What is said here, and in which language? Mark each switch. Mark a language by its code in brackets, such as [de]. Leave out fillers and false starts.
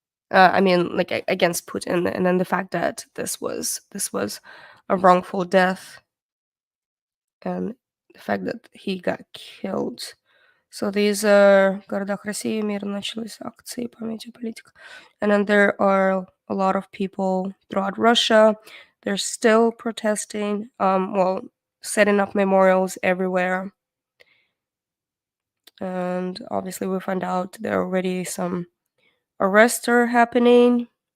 [en] I mean, like against Putin, and then the fact that this was a wrongful death, and the fact that he got killed. So these are [ru] в городах России мирно начались акции памяти политика. [en] And then there are a lot of people throughout Russia. They're still protesting, setting up memorials everywhere. And obviously we found out there are already some arrests are happening.